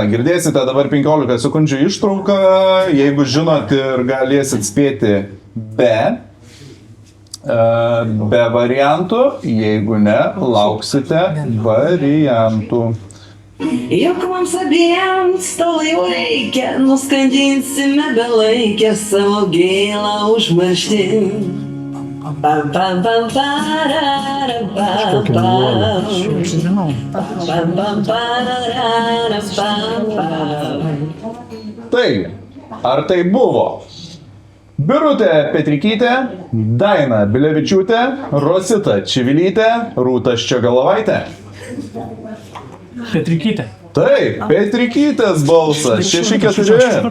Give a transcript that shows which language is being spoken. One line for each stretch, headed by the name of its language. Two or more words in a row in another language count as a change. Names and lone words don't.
Lithuanian: Girdėsite dabar 15 sekundžių ištrauką, jeigu žinot ir galėsit spėti be variantų, jeigu ne, lauksite variantų. Juk mums abiems to laivaikę, nuskandinsime belaikę savo gailą užmarštį. Pam, pam, pam, pararam, pam, pam. Žinau. Pam, pam, pararam, pam, pam. Taigi, ar tai buvo Birutė Petrikytė, Daina Bilevičiūtė, Rosita Čivilytė, Rūta Ščiogalavaitė? Petrikytė. Taip, Petrikytės balsas. 6-4.